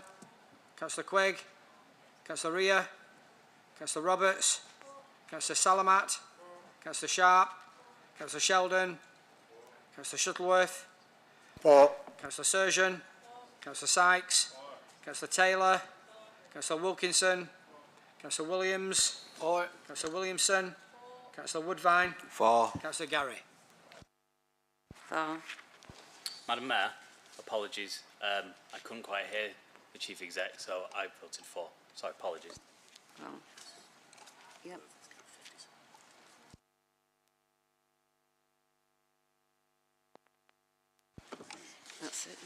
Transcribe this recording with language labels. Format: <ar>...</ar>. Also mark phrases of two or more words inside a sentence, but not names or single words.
<en>Councillor Quigg, Councillor Ria, Councillor Roberts, Councillor Salamat, Councillor Sharp, Councillor Sheldon, Councillor Shuttleworth, Councillor Surgeon, Councillor Sykes, Councillor Taylor, Councillor Wilkinson, Councillor Williams, Councillor Williamson, Councillor Woodvine, Councillor Gary. Madam Mayor, apologies. I couldn't quite hear the Chief Exec, so I voted for. So apologies. Yep. That's it.</en>